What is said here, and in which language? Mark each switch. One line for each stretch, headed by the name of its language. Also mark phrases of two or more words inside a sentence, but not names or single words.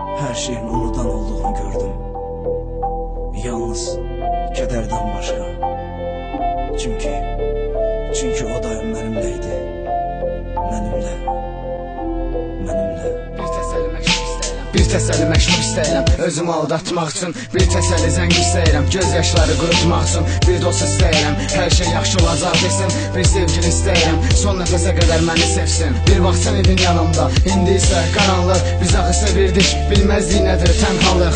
Turkish: her şeyin unudan olduğunu gördüm. Yalnız kederden başka. Çünkü o daim benimleydi. Benimle.
Azerbaijani: Bir təsəlli məktub istəyirəm, özümü aldatmaq üçün. Bir təsəlli zəng istəyirəm, göz yaşları qurutmaq üçün. Bir dost istəyirəm, hər şey yaxşı olacaq desin. Bir sevgili istəyirəm, son nəfəsə qədər məni sevsin. Bir vaxt sən idin yanımda, indi isə qaranlıq. Biz axı sevirdik, bilməzdik nədir tənhalıq.